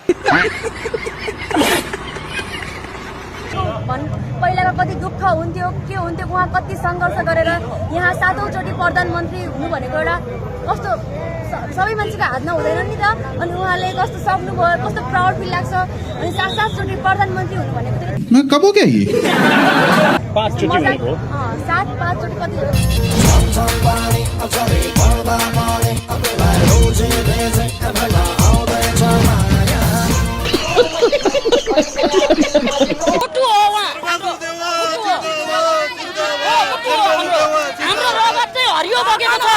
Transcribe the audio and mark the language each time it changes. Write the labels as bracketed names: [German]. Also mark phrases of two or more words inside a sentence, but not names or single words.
[Nepali] पहिलाको कति दुःख हुन्थ्यो, के हुन्थ्यो, उहाँ कति सङ्घर्ष गरेर यहाँ 7औं चोटि प्रधानमन्त्री हुनु भनेको एउटा कस्तो सबै मान्छेको हातमा हुँदैन नि त। अनि उहाँले कस्तो सक्नुभयो, कस्तो [English] proud feel [Nepali] लाग्छ। अनि 7 चोटि प्रधानमन्त्री हुनु भनेको त [Hindi] कब हो क्या ये [Nepali] 5 चोटि कति हाम्रो रगत चाहिँ हरियो बगेको छ।